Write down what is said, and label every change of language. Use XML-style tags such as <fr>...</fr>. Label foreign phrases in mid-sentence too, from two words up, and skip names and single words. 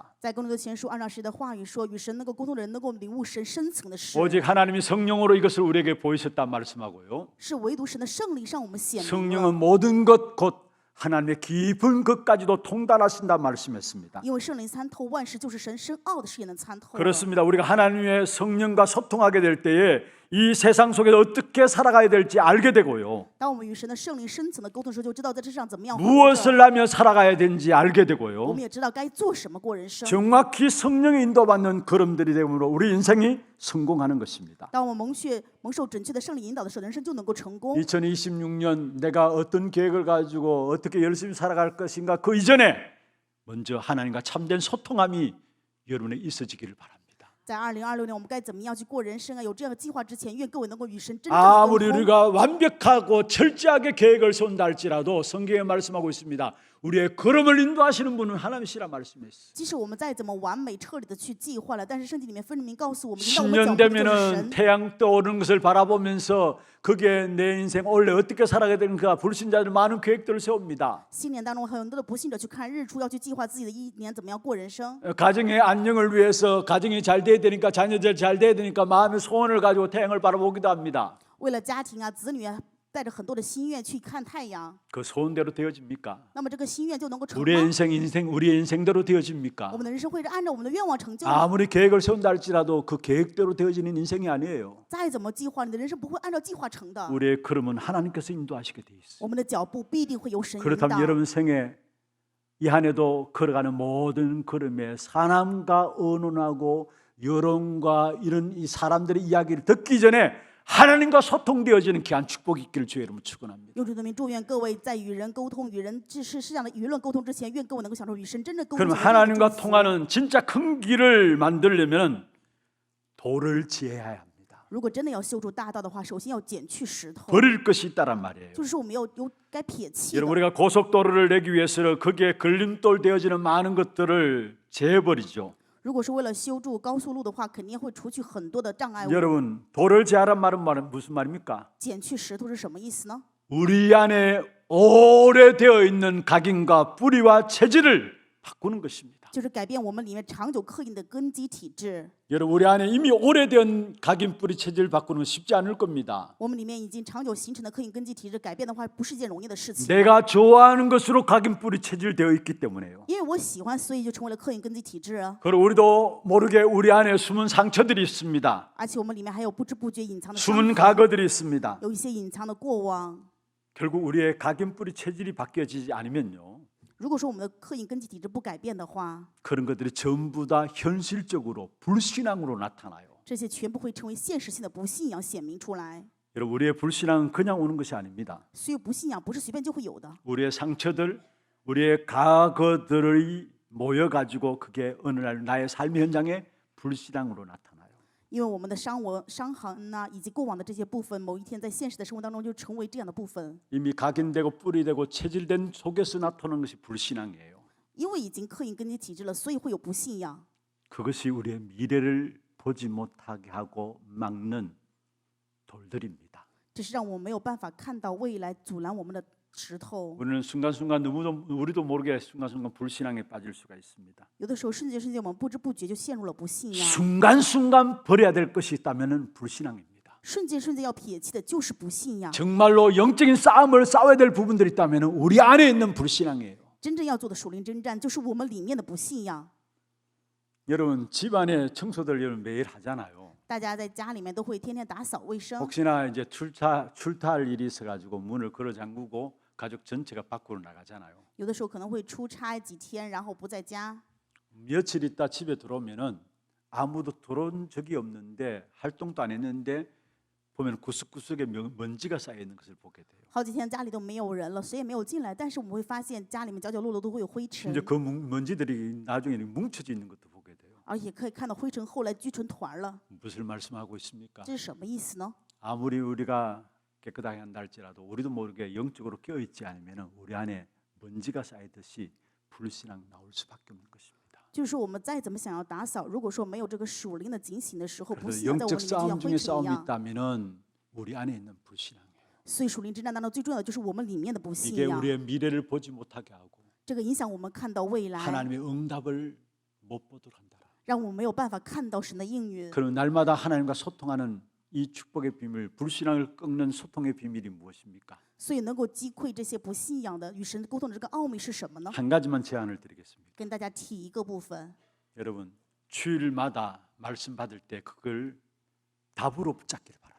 <zh>在哥林多前书2章10的话语说，与神能够沟通的人能够领悟神深层的事，</zh> <ko>오직 하나님이 성령으로 이것을 우리에게 보이셨다 말씀하고요.</ko> <zh>是唯独神的圣灵向我们显明</zh> <ko>성령은</ko> <zh>了。</zh> <ko>모든 것 곧 하나님의 깊은 것까지도 통달하신다 말씀했습니다.</ko> <zh>因为圣灵参透万事，就是神深奥的事也能参透了。</zh> <ko>그렇습니다. 우리가 하나님의 성령과 소통하게 될 때에 이 세상 속에서 어떻게 살아가야 될지 알게 되고요.</ko> <zh>当我们与神的圣灵深层的沟通的时候，就知道在这世上怎么样活着，</zh> <ko>무엇을 하며 살아가야 되는지 알게</ko> <zh>我</zh> <ko>되고요.</ko> <zh>们也知道该做什么过人生。</zh> <ko>정확히 성령의 인도받는 걸음들이 되므로 우리 인생이 성공하는 것입니다.</ko> <zh>当我们蒙受准确的圣灵引导的时候，人生就能够成功。</zh> <ko>2026년 내가 어떤 계획을 가지고 어떻게 열심히 살아갈 것인가 그 이전에 먼저 하나님과 참된 소통함이 여러분에 있어지기를 바랍니다.</ko> <zh>在2026年，我们该怎么样去过人生啊？有这样的计划之前，愿各位能够与神真正的沟</zh> <ko>아무리</ko> <zh>通。</zh> <ko>우리가 완벽하고 철저하게 계획을 세운다 할지라도 성경에 말씀하고 있습니다. 우리의 걸음을 인도하시는 분은 하나님이시라 말씀했어요.</ko> <zh>即使我们再怎么完美彻底的去计划了，但是圣经里面分明告诉我们，引导我们</zh> <ko>10년</ko> <zh>脚步的就是</zh> <ko>되면은</ko> <zh>神。</zh> <ko>태양 떠오르는 것을 바라보면서 그게 내 인생 원래 어떻게 살아가야 되는가 불신자들 많은 계획들을 세웁니다.</ko> <zh>新年当中，很多的不信者去看日出，要去计划自己的一年怎么样过人生。</zh> <ko>가정의 안녕을 위해서 가정이 잘 돼야 되니까 자녀들 잘 돼야 되니까 마음의 소원을 가지고 태양을 바라보기도 합니다.</ko> <zh>为了家庭啊、子女啊，带着很多的心愿去看太阳，</zh> <ko>그 소원대로 되어집니까?</ko> <zh>那么这个心愿就能够成</zh> <ko>우리의</ko> <zh>吗？</zh> <ko>우리의 인생대로 되어집니까?</ko> <zh>我们的人生会是按照我们的愿望成就吗？</zh> <ko>아무리 계획을 세운다 할지라도 그 계획대로 되어지는 인생이 아니에요.</ko> <zh>再怎么计划，你的人生不会按照计划成的。</zh> <ko>우리의 걸음은 하나님께서 인도하시게 돼 있어요.</ko> <zh>我们的脚步必定会由神引</zh> <ko>그렇다면</ko> <zh>导。</zh> <ko>여러분 생에 이 한 해도 걸어가는 모든 걸음에 사람과 언론하고 여론과 이런 이 사람들의 이야기를 듣기 전에 하나님과 소통되어지는 귀한 축복이 있기를 주의 이름으로 축원합니다.</ko> <zh>用主的名祝愿各位在与人沟通、与人世上的舆论沟通之前，愿各位能够享受与神真正沟通。</zh> <ko>그럼 하나님과 통하는 진짜 큰 길을 만들려면 돌을 지어야 합니다.</ko> <zh>如果真的要修筑大道的话，首先要剪去石头，</zh> <ko>버릴 것이 있다란 말이에요.</ko> <zh>就是说我们有该撇弃的。</zh> <ko>여러분 우리가 고속도로를 내기 위해서는 거기에 걸림돌 되어지는 많은 것들을 제어버리죠.</ko> <zh>如果是为了修筑高速路的话，肯定会除去很多的障碍物。</zh> <ko>여러분 돌을 제하란 말은 무슨 말입니까?</ko> <zh>剪去石头是什么意思呢？</zh> <ko>우리 안에 오래되어 있는 각인과 뿌리와 체질을 바꾸는 것입니다.</ko> <zh>就是改变我们里面长久刻印的根基体质。</zh> <ko>여러분 우리 안에 이미 오래된 각인 뿌리 체질을 바꾸는 건 쉽지 않을 겁니다.</ko> <zh>我们里面已经长久形成的刻印根基体质，改变的话不是一件容易的事情。</zh> <ko>내가 좋아하는 것으로 각인 뿌리 체질되어 있기 때문에요.</ko> <zh>因为我喜欢，所以就成为了刻印根基体质啊。</zh> <ko>그리고 우리도 모르게 우리 안에 숨은 상처들이 있습니다.</ko> <zh>而且我们里面还有不知不觉隐藏的伤</zh> <ko>숨은</ko> <zh>痕，</zh> <ko>과거들이 있습니다.</ko> <zh>有一些隐藏的过往。</zh> <ko>결국 우리의 각인 뿌리 체질이 바뀌어지지 않으면요,</ko> <zh>如果说我们的刻印根基体质不改变的话，</zh> <ko>그런 것들이 전부 다 현실적으로 불신앙으로 나타나요.</ko> <zh>这些全部会成为现实性的不信仰显明出来。</zh> <ko>여러분 우리의 불신앙은 그냥 오는 것이 아닙니다.</ko> <zh>所以不信仰不是随便就会有的，</zh> <ko>우리의 상처들, 우리의 과거들이 모여가지고 그게 어느 날 나의 삶의 현장에 불신앙으로 나타나요.</ko> <zh>因为我们的伤痕呐、以及过往的这些部分，某一天在现实的生活当中就成为这样的部分。</zh> <ko>이미 각인되고 뿌리되고 체질된 속에서 나타나는 것이 불신앙이에요.</ko> <zh>因为已经刻印根基体质了，所以会有不信仰。</zh> <ko>그것이 우리의 미래를 보지 못하게 하고 막는 돌들입니다.</ko> <zh>这是让我们没有办法看到未来，阻拦我们的石头。</zh> <ko>우리는 순간순간 우리도 모르게 순간순간 불신앙에 빠질 수가 있습니다.</ko> <zh>有的时候瞬间我们不知不觉就陷入了不信仰。</zh> <ko>순간순간 버려야 될 것이 있다면 불신앙입니다.</ko> <zh>瞬间要撇弃的就是不信仰。</zh> <ko>정말로 영적인 싸움을 싸워야 될 부분들이 있다면 우리 안에 있는 불신앙이에요.</ko> <zh>真正要做的属灵征战，就是我们里面的不信仰。</zh> <ko>여러분 집안에 청소들 여러분 매일 하잖아요.</ko> <zh>大家在家里面都会天天打扫卫生，</zh> <ko>혹시나 이제 출타할 일이 있어가지고 문을 걸어 잠그고 가족 전체가 밖으로 나가잖아요.</ko> <zh>有的时候可能会出差几天，然后不在家。</zh> <ko>며칠 있다 집에 들어오면은 아무도 들어온 적이 없는데 활동도 안 했는데 보면 구석구석에 먼지가 쌓여 있는 것을 보게 돼요.</ko> <zh>好几天家里都没有人了，谁也没有进来，但是我们会发现家里面角角落落都会有灰尘，</zh> <ko>심지어 그 먼지들이 나중에 뭉쳐져 있는 것도 보게 돼요.</ko> <zh>而且可以看到灰尘后来聚成团了。</zh> <ko>무엇을 말씀하고 있습니까?</ko> <zh>这是什么意思呢？</zh> <ko>아무리 우리가 깨끗하게 한다 할지라도 우리도 모르게 영적으로 깨어있지 않으면 우리 안에 먼지가 쌓이듯이 불신앙 나올 수밖에 없는 것입니다.</ko> <zh>就是说我们再怎么想要打扫，如果说没有这个属灵的警醒的时候，不</zh> <ko>그래서</ko> <zh>信仰在我们</zh> <ko>영적</ko> <zh>里面就像</zh> <ko>싸움</ko> <zh>灰</zh> <ko>중에</ko> <zh>尘一</zh> <ko>싸움이</ko> <zh>样。</zh> <ko>있다면은 우리 안에 있는 불신앙이에요.</ko> <zh>所以属灵征战当中最重要的就是我们里面的不信</zh> <ko>이게</ko> <zh>仰，</zh> <ko>우리의 미래를 보지 못하게 하고</ko> <zh>这个影响我们看到未来，</zh> <ko>하나님의 응답을 못 보도록 한다.</ko> <zh>让我们没有办法看到神的应允。</zh> <ko>그럼 날마다 하나님과 소통하는 이 축복의 비밀, 불신앙을 꺾는 소통의 비밀이 무엇입니까?</ko> <zh>所以能够击溃这些不信仰的与神沟通的这个奥秘是什么呢？</zh> <ko>한 가지만 제안을 드리겠습니다.</ko> <zh>跟大家提一个部分，</zh> <ko>여러분 주일마다 말씀 받을 때 그걸 답으로 붙잡기를 바랍니다.</ko>